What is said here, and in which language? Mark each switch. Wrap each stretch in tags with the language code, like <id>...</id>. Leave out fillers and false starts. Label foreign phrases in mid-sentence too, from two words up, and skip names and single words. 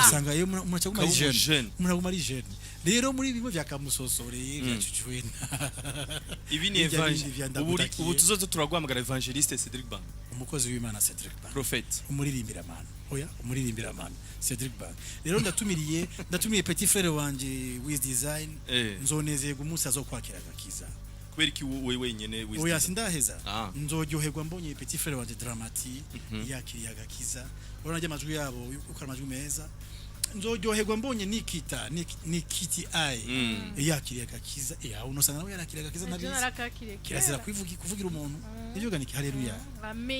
<rn>usanga yo muraguma ari jeune rero muri bimwe vya kamusosoreye byacucuwena ibi ni ubu tuzozo turagwamagara evangeliste Cedric Bang umukozi w'Imana Cedric Bang prophet umuririmbira Imana Cedric Bang rero ndatumiye</rn> <fr>petit frère</fr> <rn>wanje with design nzonezeye gumunsi azokwakira gakiza kweriki wewe nyene oya sindaheza nzoryoherwa mbonye</rn> <fr>petit frère</fr> <rn>wanje Dramati yakiriye agakiza uranaje amajwi yabo uko amajwi meza nzoryoherwa mbonye Nikiti yakiriye agakiza unosanga nawe yarakiriye agakiza nabizi kirazira kuvugira umuntu nivyo ganiki haleluya amen</rn>